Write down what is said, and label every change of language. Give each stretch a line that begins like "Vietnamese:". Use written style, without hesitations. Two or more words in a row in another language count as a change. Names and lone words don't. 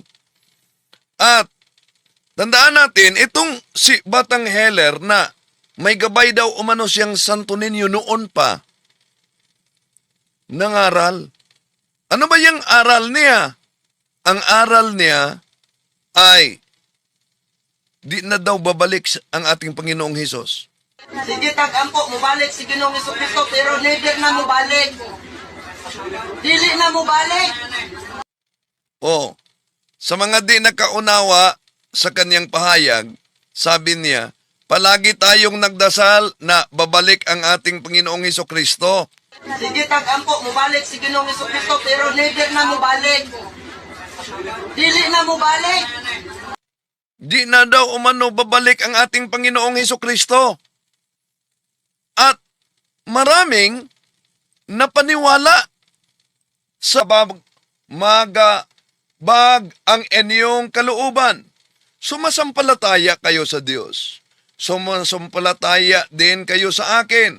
Filipino: At tandaan natin, itong si batang healer na may gabay daw umano siyang Santo Niño noon pa, nangaral. Ano ba yung aral niya? Ang aral niya ay di na daw babalik ang ating Panginoong Hesus.
Cebuano: Sige, tag-ampo, mubalik si Ginoong Jesucristo, pero never na mubalik. Dili na mubalik.
Filipino: Sa mga di nakaunawa sa kanyang pahayag, sabi niya, palagi tayong nagdasal na babalik ang ating Panginoong Hesukristo.
Cebuano: Sige, tag-ampo, mubalik si Ginoong Jesucristo, pero never na mubalik. Dili na mubalik.
Filipino: Di na daw umano babalik ang ating Panginoong Hesukristo. At maraming napaniwala sa bag ang inyong kalooban. Sumasampalataya kayo sa Diyos. Sumasampalataya din kayo sa akin.